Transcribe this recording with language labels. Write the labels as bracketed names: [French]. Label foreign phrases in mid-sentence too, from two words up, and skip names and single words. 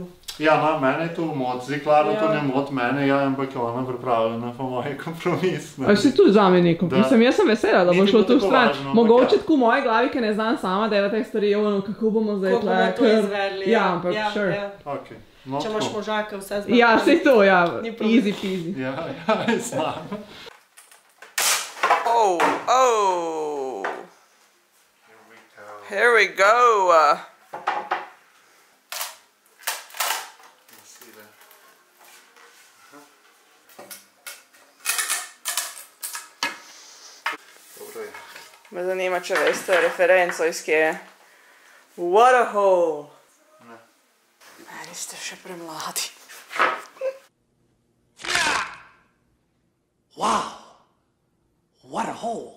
[Slovenian] Ja, mene je to mot, zdaj Klara to ne mot mene, ampak je ona pripravljena pa moj kompromis. A si tudi zame nek kompromis? Jaz sem vesela, da bo šlo to v stran. Mogoče tako v moji glavi, ki ne znam sama delati teh stvari, kako bomo zdaj tle... Kako bomo to izvedli. Ja, ampak sure. Če imaš možake, vse znam. Ja, sej to, ja, [English] easy peasy. [Slovenian] Ja, znam. [English] Oh! Here we go! [Slovenian] Me zanima, če veste referenco, iz kje je. [English] What a hole! [Slovenian] Meni ste še premladi. [English] Wow! What a hole!